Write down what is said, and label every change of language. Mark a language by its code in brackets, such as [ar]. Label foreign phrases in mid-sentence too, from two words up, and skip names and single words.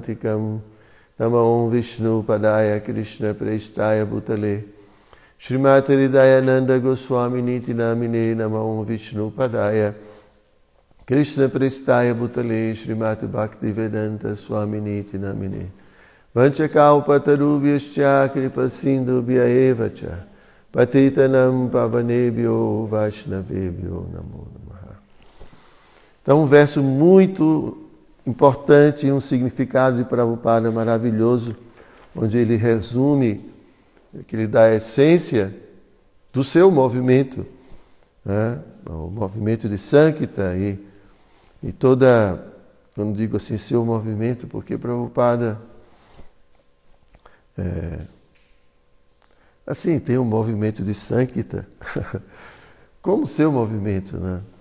[sa] Tikam Namo Vishnu Padaya Krishna Prestaya Bhutale Srimati Hridayananda Goswami Niti Namine Namo Vishnu Padaya Krishna Prestaya Bhutale Srimati Bhakti Vedanta Swami Niti Namine Vanchakalpatarubhyascha Kripa Sindhubhya Evacha Patitanam Pavanebhyo Vaishnavebhyo Namo Namaha. [pt] Então, um verso muito importante, um significado de Prabhupada maravilhoso, onde ele resume, que ele dá a essência do seu movimento, né? O movimento de Sankita e toda, quando digo assim, seu movimento, porque Prabhupada assim, tem um movimento de Sankita como seu movimento, né?